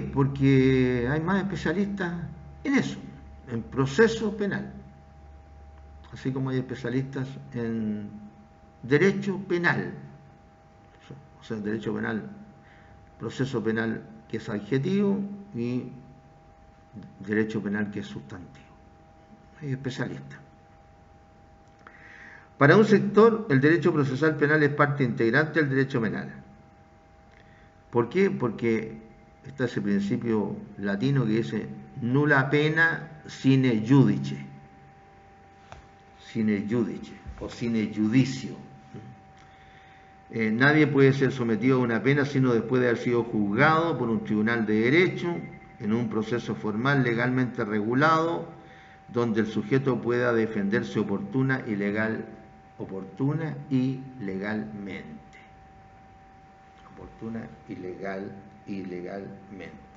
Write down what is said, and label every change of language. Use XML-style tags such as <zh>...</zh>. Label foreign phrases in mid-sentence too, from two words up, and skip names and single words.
<es>Porque hay más especialistas en eso, en proceso penal, así como hay especialistas en derecho penal, o sea, derecho penal, proceso penal que es adjetivo y derecho penal que es sustantivo. Hay especialistas. Para un sector, el derecho procesal penal es parte integrante del derecho penal. ¿Por qué? Porque está ese principio latino que dice</es> <la>nulla pena sine judice. Sine judice o sine judicio.</la> <es>Nadie puede ser sometido a una pena sino después de haber sido juzgado por un tribunal de derecho en un proceso formal legalmente regulado donde el sujeto pueda defenderse oportuna y legalmente. Oportuna y legalmente.</es>